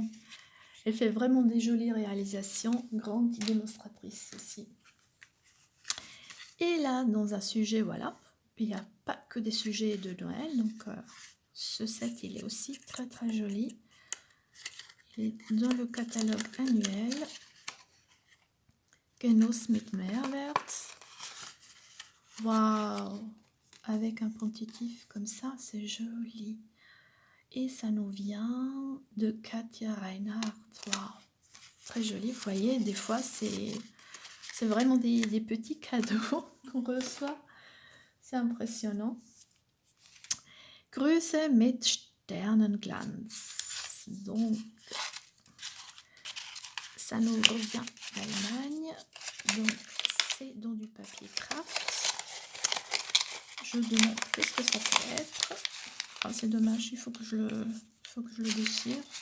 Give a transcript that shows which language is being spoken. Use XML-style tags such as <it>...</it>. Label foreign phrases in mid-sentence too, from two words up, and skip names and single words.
<fr>Elle fait vraiment des jolies réalisations, grande démonstratrice aussi. Et là, dans un sujet, voilà, il n'y a pas que des sujets de Noël, donc ce set, il est aussi très joli. Il est dans le catalogue annuel.</fr> <de>Genuss mit Mehrwert.</de> <fr>Waouh! Avec un pontitif comme ça, c'est joli. Et ça nous vient de Katja Reinhardt. Waouh! Très joli, vous voyez, des fois c'est vraiment des petits cadeaux qu'on reçoit. C'est impressionnant.</fr> <de>Grüße mit Sternenglanz.</de> <fr>Donc, ça nous revient d'Allemagne. Donc, c'est dans du papier craft. Je demande qu'est-ce que ça peut être. Ah, c'est dommage, il faut que je le déchire.</fr>